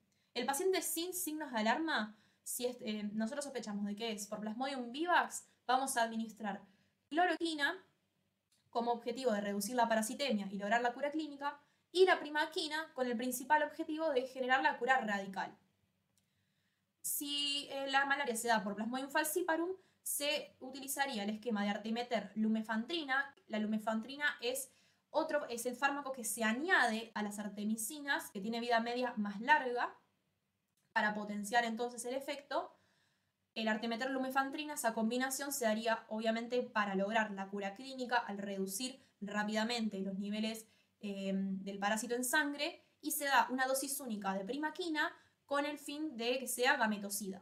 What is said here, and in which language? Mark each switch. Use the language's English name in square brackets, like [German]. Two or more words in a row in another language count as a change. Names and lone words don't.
[Spanish] El paciente sin signos de alarma, si nosotros sospechamos de que es por Plasmodium vivax, vamos a administrar cloroquina como objetivo de reducir la parasitemia y lograr la cura clínica, y la primaquina con el principal objetivo de generar la cura radical. Si la malaria se da por Plasmodium falciparum, se utilizaría el esquema de artemeter-lumefantrina. La lumefantrina es el fármaco que se añade a las artemisinas, que tiene vida media más larga, para potenciar entonces el efecto. El artemeter-lumefantrina, esa combinación se daría obviamente para lograr la cura clínica al reducir rápidamente los niveles del parásito en sangre, y se da una dosis única de primaquina con el fin de que sea gametocida.